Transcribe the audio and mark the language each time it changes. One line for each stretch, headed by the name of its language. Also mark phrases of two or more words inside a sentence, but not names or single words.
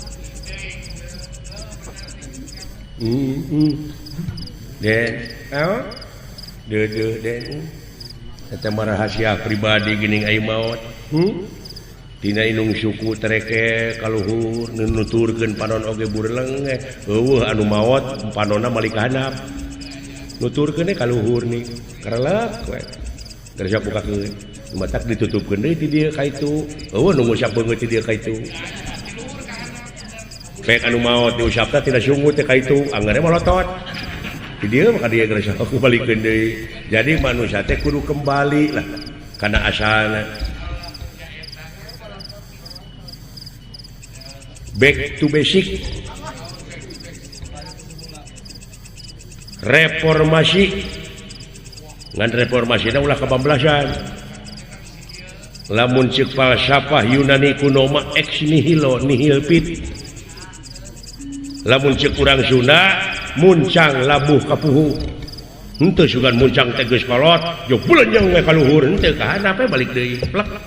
Sundanese: den den eta mah rahasia pribadi geuning ai maot tina indung suku tereke kaluhur nuturkeun panon oge burleng eueuh anu maot panonna malik handap nuturkeun kaluhur nih karelek we kerja bukakeun matak ditutupkeun deui ti dieu ka itu eueuh nu ngusap beungeut ti dieu ka itu pek anu maot diusapna tina sungut teh ka itu anggarna malotot ti dieu maka dia geus balikeun deui jadi manusia teh kudu kembali lah kana asalna
English: back to basic
Sundanese: reformasi ngan reformasi ulah kabamblasan lamun ceuk falsafah Yunani kuno mah
Latin: ex nihilo nihil pit
Sundanese: lamun ceuk urang Sunda muncang labuh kapuhu henteu sugan muncang teh geus kolot jo bulenjang we kaluhur henteu ka handap balik deui plek